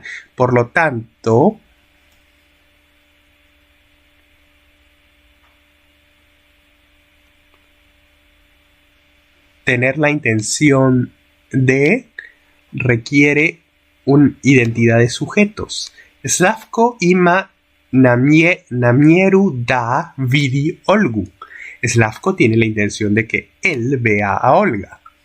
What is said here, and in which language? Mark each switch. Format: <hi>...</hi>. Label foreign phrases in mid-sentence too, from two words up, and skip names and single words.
<es>Por lo tanto, tener la intención de requiere una identidad de sujetos.</es> <sr>Slavko ima namieru da vidi Olgu.</sr> <es>Slavko tiene la intención de que él vea a Olga.</es>